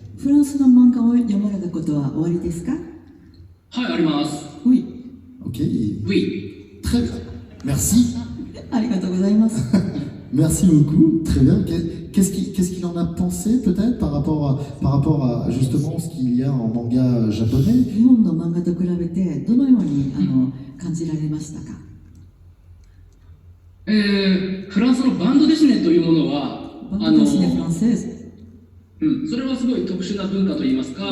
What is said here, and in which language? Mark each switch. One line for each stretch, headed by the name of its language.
Japanese: フランスの漫画を読まれたことはおありですか？はい、あります。
French: Oui. Ok, Oui. très bien. Merci.
Japanese: ありがとうございます。
French: Merci beaucoup, très bien. Qu'est-ce qu'il en a pensé peut-être par rapport à justement ce qu'il y a en manga japonais?
Japanese: 日本の漫画と比べてどのように感じられましたか？フランスのバンドデシネというものは、バンドデシネフランセーズ。それはすごい特殊な文化といいますか、